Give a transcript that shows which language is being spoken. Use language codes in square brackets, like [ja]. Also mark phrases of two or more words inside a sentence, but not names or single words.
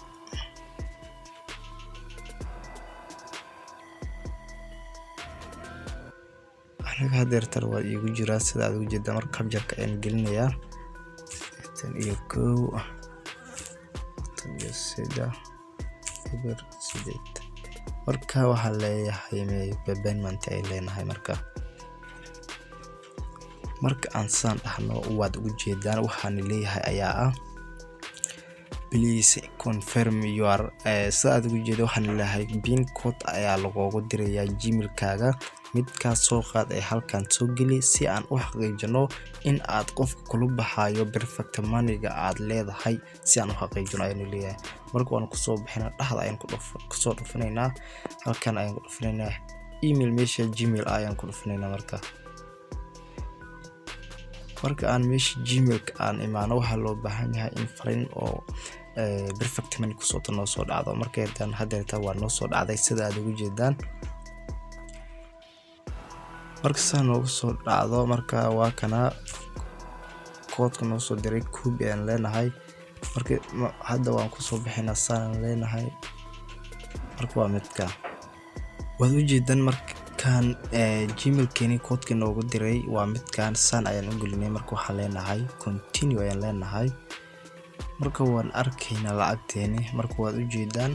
[so] hadeertan waa igu jiraa sida aad ugu jeedaan marka capture-ka aan gelinayaa 81 marka waxa leeyahay payment ay leenahay marka aan saan dhahno waad ugu jeedaan waxaan leeyahay ayaa ah [en] please confirm your [so] sida aad ugu jeedo waxaan leeyahay [en] pin code [so] ayaa lagugu dirayaa gmail-kaaga midkaas soo qaad ee halkan soo geli si aan u xaqiijino in aad qofka kula baxayo [en] perfect money-ga [so] aad leedahay si aan u xaqiijino ayaan leeyahay marka waan ku soo bixinaa dhaxda ayaan ku soo dhufanaynaa halkan ayaan ku dhufanaynaa email meesha gmail ayaan ku dhufanaynaa marka aan meesha gmail-ka aan imaano waxa loo baahan yahay in fariin oo [en] perfect money [so] ku soo dhacdo marka hadda waa noo soo dhacday sida aad ugu jeedaan marka saan ugu soo dhacdo marka waa kana koodka noo soo diray copy aan leenahay marka hadda waan ku soo bixinaa saan leenahay marka waa midka waad u jeedaan markaan gmail-keeni koodka noogu diray waa midkan saan ayaan u gelinay marka waxaan leenahay continue ayaan leenahay marka waan arkaynaa lacagteeni marka waad u jeedaan